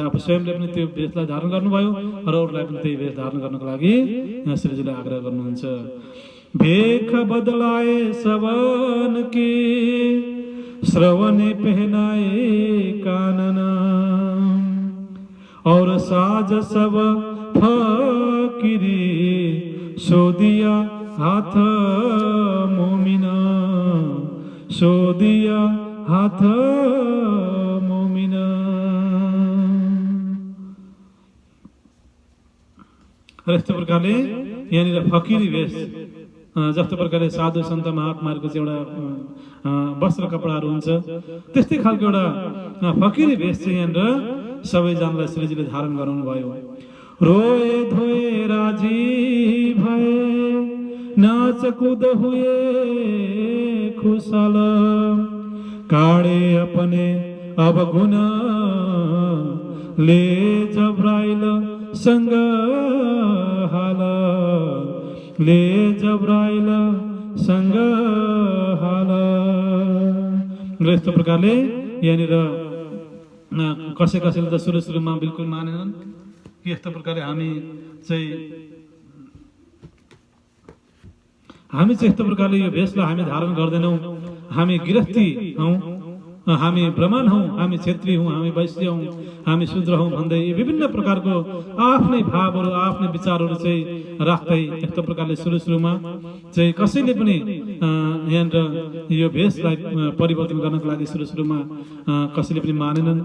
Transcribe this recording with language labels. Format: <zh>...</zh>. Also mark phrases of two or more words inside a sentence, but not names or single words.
<ne>आफू स्वयंले पनि त्यो भेषलाई धारण गर्नुभयो र अरूलाई पनि त्यही भेष धारण गर्नको लागि यहाँ श्रीजीले आग्रह गर्नुहुन्छ।</ne> <hi>भेख बदलाए सबन के श्रवणे पहनाए कानन, और साज सब फकीरी सो दिया हाथ मोमिना, सो दिया हाथ मोमिना।</hi> <ne>र यस्तो प्रकारले यहाँनिर फकीरी भेष जस्तो प्रकारले साधु सन्त महात्माहरूको चाहिँ एउटा वस्त्र कपडाहरू हुन्छ, त्यस्तै खालको एउटा फकिरी भेष चाहिँ यहाँनिर सबैजनालाई श्रीजीले धारण गराउनु भयो।</ne> <hi>रोए धोए राजी भए, नाच कूद हुए खुशल, काढ़े अपने अवगुण ले जब्राइल संग हाल, ले जब्राइल संग हाल।</hi> <ne>र यस्तो प्रकारले यहाँनिर कसैले त सुरुमा बिल्कुल मानेनन् कि यस्तो प्रकारले हामी चाहिँ यस्तो प्रकारले यो भेषलाई हामी धारण गर्दैनौँ, हामी गृहस्थी हौँ, हामी ब्राह्मण हौँ, हामी क्षेत्री हौँ, हामी वैश्य हौँ, हामी शूद्र हौँ भन्दै विभिन्न प्रकारको आफ्नै भावहरू आफ्नै विचारहरू चाहिँ राख्दै यस्तो प्रकारले सुरुमा चाहिँ कसैले पनि यहाँनिर यो भेषलाई परिवर्तन गर्नको लागि सुरुमा कसैले पनि मानेनन्।</ne>